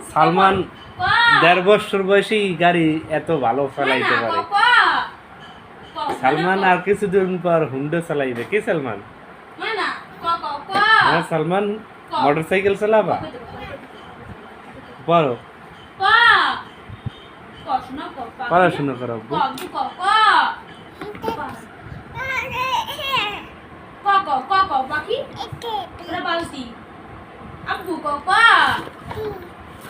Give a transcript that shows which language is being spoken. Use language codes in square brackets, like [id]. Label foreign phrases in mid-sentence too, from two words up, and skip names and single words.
[bn] সালমান ক। 1.5 বছর বয়সী গাড়ি এত ভালো চালাইতে না, পারে। ক, ক। সালমান আর কিছুদিন পর হুন্ডা চালাইবে। কি সালমান? না, ক, ক, ক। হ্যাঁ সালমান, মোটরসাইকেল চালাবা? বড় ক, ক শোনো, ক, ক। পড়াশোনা করো। ক, ক, ক। ক, ক, ক, ক, পাখি। ওরা বালতি। আব্বু, ক, ক।